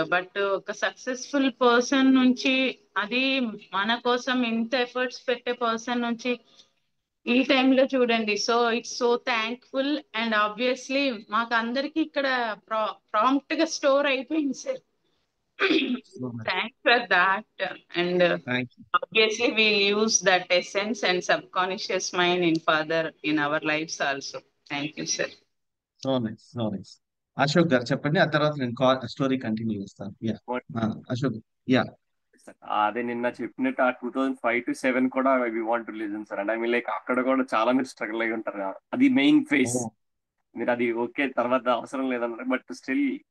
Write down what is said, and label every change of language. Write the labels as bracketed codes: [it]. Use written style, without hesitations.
[te] But ఒక successful person నుంచి, అది మన కోసం ఇంత ఎఫర్ట్స్ పెట్టే పర్సన్ నుంచి ఈ టైంలో చూడండి. [en] So it's so thankful. [te] And obviously మాకు అందరికి ఇక్కడ ప్రాంప్ట్ గా స్టోర్ అయిపోయింది sir. [en] Thanks for that. And thank you. obviously we'll use that essence and subconscious mind in further in our lives also. Thank you, sir. So nice, so nice. [te] Ashok garu చెప్పండి, ఆ తర్వాత నేను story continue చేస్తాను. Yeah, Ashok. Yeah. అదే నిన్న చెప్పినట్టు ఆ 2005 to 2007 కూడా [en] we want to listen [te] sir. [en] and I mean like [te] అక్కడ కూడా చాలా మీరు స్ట్రగుల్ అయి ఉంటారు కదా. అది మెయిన్ ఫేస్. మీరు అది ఓకే తర్వాత అవసరం లేదన్నారు, [en] but still